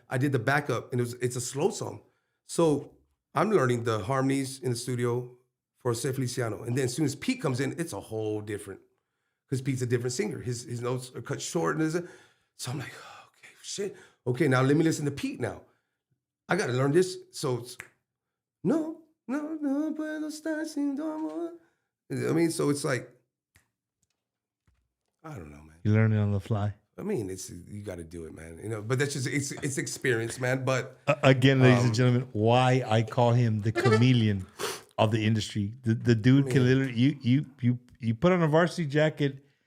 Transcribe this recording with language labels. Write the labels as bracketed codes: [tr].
[en] I did the backup, and it's a slow song. So I'm learning the harmonies in the studio for Jose Feliciano. And then as soon as Pete comes in, it's a whole different, because Pete's a different singer. His notes are cut short. So I'm like, oh, okay, shit. Okay, now let me listen to Pete now. I got to learn this. So it's, [es] no puedo estar sin tu amor. [en] I mean, so it's like, I don't know, man. You learn it on the fly. I mean, you got to do it, man. You know, but that's just it's experience, man. But again, ladies and gentlemen, why I call him the chameleon of the industry. The dude can literally you put on a varsity jacket.